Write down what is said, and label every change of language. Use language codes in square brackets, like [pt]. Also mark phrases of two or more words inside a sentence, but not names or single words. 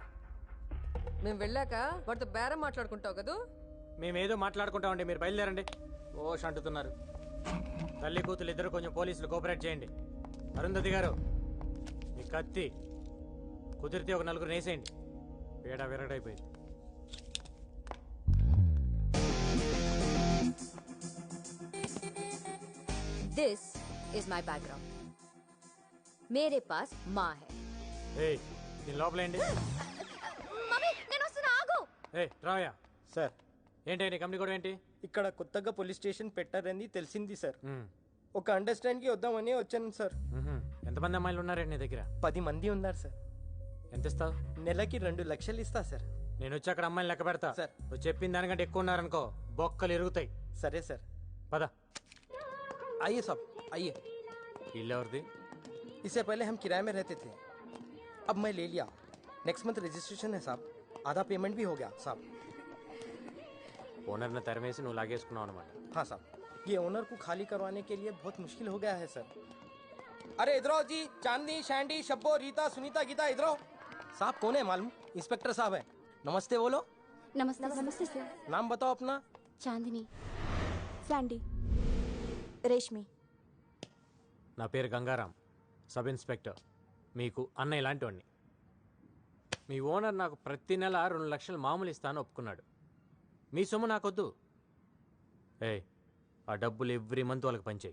[te] మేము వెళ్ళాక వాటితో బేరం మాట్లాడుకుంటావు కదా. మేమేదో మాట్లాడుకుంటామండి, మీరు బయలుదేరండి. ఓష్ అంటున్నారు. తల్లి కూతురు ఇద్దరు కొంచెం పోలీసులు కోఆపరేట్ చేయండి. అరుంధతి గారు, మీ కత్తి కుదిరితే ఒక నలుగురు నేసేయండి. పేడ విరగడైపోయింది. [en] This is my background. [hi] मेरे पास माँ है. [te] దీని లోపలేండి. మమ్మీ నేను వస్తున్నా, ఆగు. రావయ్యా. సార్. ఏంటి నీ కంపెనీ కూడా ఏంటి? ఇక్కడ కొత్తగా పోలీస్ స్టేషన్ పెట్టారని తెలిసింది సార్. ఒక అండర్స్టాండ్ కి వద్దామని వచ్చాను సార్. ఎంతమంది అమ్మాయిలు ఉన్నారండి నీ దగ్గర? 10 మంది ఉన్నారు సార్. ఎంత ఇస్తావు? నెలకి 2 లక్షలు ఇస్తా సార్. నేను వచ్చి అక్కడ అమ్మాయిలు లెక్క పెడతా సార్. నువ్వు చెప్పిన దానికంటే ఎక్కువ ఉన్నారనుకో బొక్కలు ఇరుగుతాయి. సరే సార్. పద. [hi] आइए साहब, आइए. [te] इल्ल ఎవరిది? [hi] इससे पहले हम किराए में रहते थे, अब मैं ले लिया. [en] next month registration [hi] है साहब, आधा पेमेंट भी हो गया साहब. [te] ఓనర్ని తరిమేసి నువ్వు లాగేసుకున్నావు అనమాట. [hi] हाँ साहब, ये ओनर को खाली करवाने के लिए बहुत मुश्किल हो गया है सर. अरे इधर आओ जी, चांदनी, शैंडी, शब्बो, रीता, सुनीता, गीता, इधर आओ. साहब कौन है मालूम? इंस्पेक्टर साहब है. नमस्ते बोलो. नमस्ते. नमस्ते सर. नाम बताओ अपना. चांदनी. सैंडी. [te] రేష్మి. నా పేరు గంగారాం, సబ్ ఇన్స్పెక్టర్. మీకు అన్న ఇలాంటి వాడిని. మీ ఓనర్ నాకు ప్రతి నెల 2 లక్షలు మామూలు ఇస్తాను ఒప్పుకున్నాడు. మీ సొమ్ము నాకొద్దు. ఆ డబ్బులు [en] every month [te] వాళ్ళకి పంచేయి.